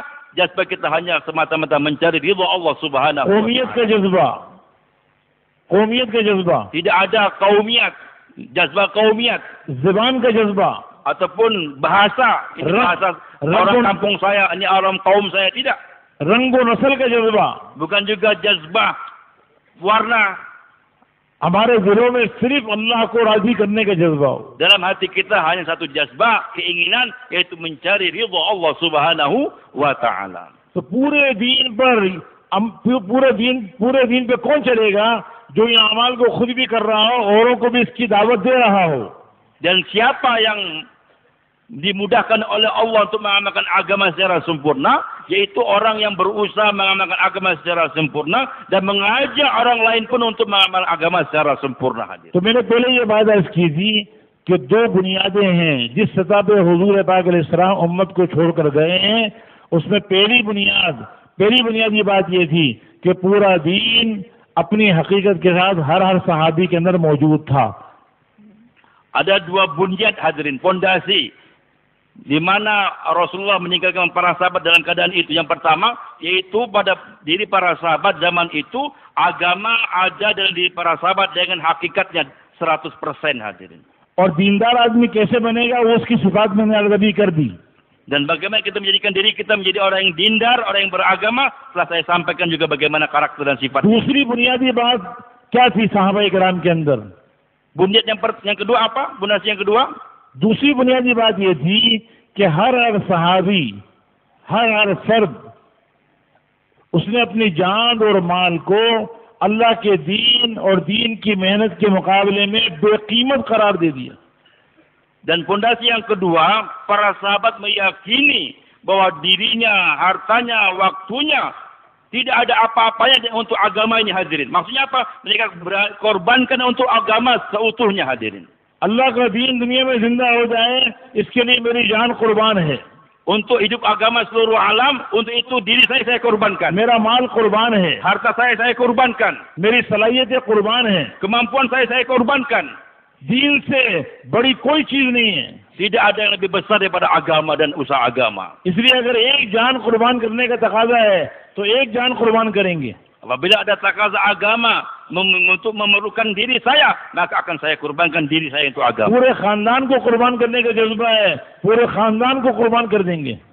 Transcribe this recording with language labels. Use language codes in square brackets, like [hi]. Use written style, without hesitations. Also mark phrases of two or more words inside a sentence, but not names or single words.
[id] Jazbah kita hanya semata-mata mencari ridha Allah [ar] سبحانه و [hi] कौमियत का [id] taala. [hi] जज्बा, कौमियत का जज्बा, [id] Tidak ada kaumiat, jazbah kaumiat [hi] ज़बान का जज्बा, [id] ataupun bahasa. Ini bahasa orang Rambun. kampung saya, ini orang kaum saya, tidak. [hi] रंग व नस्ल का जज्बा, [id] Bukan juga jazbah warna. [hi] हमारे दिलों में सिर्फ अल्लाह को राजी करने का जज्बा हो। [id] Dalam hati kita hanya satu jazbah, keinginan, yaitu mencari ridha Allah [ar] سبحانه وتعالى. [hi] तो पूरे दीन पे कौन चलेगा जो ये अमाल को खुद भी कर रहा हो, औरों को भी इसकी दावत दे रहा हो। [id] Dan siapa yang dimudahkan oleh Allah untuk mengamalkan agama secara sempurna, yaitu orang yang berusaha mengamalkan agama secara sempurna dan mengajak orang lain pun untuk mengamalkan agama secara sempurna. Hadir. [hi] तो मैंने पहले ये बात अर्ज की थी कि दो बुनियादें हैं जिस सतह पे हुजूर पाक अलैहिस्सलाम उम्मत को छोड़कर गए हैं, उसमें पहली बुनियाद ये बात ये थी कि पूरा दीन अपनी हकीकत के साथ हर सहाबी के अंदर मौजूद था. [id] Ada dua bunyad hadirin, pondasi di mana Rasulullah meninggalkan para sahabat dalam keadaan itu. Yang pertama, yaitu pada diri para sahabat zaman itu, agama ada dalam diri para sahabat dengan hakikatnya 100% hadirin. [hi] और दीनदार आदमी कैसे बनेगा वो उसकी सिफात मैंने अभी कर दी. [id] Dan bagaimana kita menjadikan diri kita menjadi orang yang dindar, orang yang beragama, telah saya sampaikan juga bagaimana karakter dan sifat. [hi] दूसरी बुनियादी बात क्या थी साहबा इकराम के अंदर? [id] Bunyad yang kedua apa? Pondasi yang kedua? [hi] दूसरी बुनियादी बात ये थी कि हर सहाबी, हर फर्द उसने अपनी जान और माल को अल्लाह के दीन और दीन की मेहनत के मुकाबले में बेकीमत करार दे दिया. [id] Dan pondasi yang kedua, para sahabat meyakini bahwa dirinya, hartanya, waktunya tidak ada apa-apanya untuk agama ini hadirin. Maksudnya apa? Mereka korbankan untuk agama seutuhnya hadirin. [hi] अल्लाह का दीन दुनिया में जिंदा हो जाए इसके लिए मेरी जान कुर्बान है. [id] Untuk hidup agama seluruh alam, untuk itu diri saya korbankan. [hi] मेरा माल कुर्बान है. [id] Harta saya korbankan. [hi] मेरी सलाहियतें कुर्बान है. [id] Kemampuan saya korbankan. [hi] दीन से बड़ी कोई चीज नहीं है. [id] Tidak ada yang lebih besar daripada agama dan usaha agama. [hi] इसलिए अगर एक जान कुर्बान करने का तकाजा है तो एक जान कुर्बान करेंगे. [id] Apabila ada takaza agama untuk memerlukan diri saya, maka akan saya kurbankan diri saya untuk agama. [hi] पूरे खानदान को कुर्बान करने का जज्बा है, पूरे खानदान को कुर्बान कर देंगे.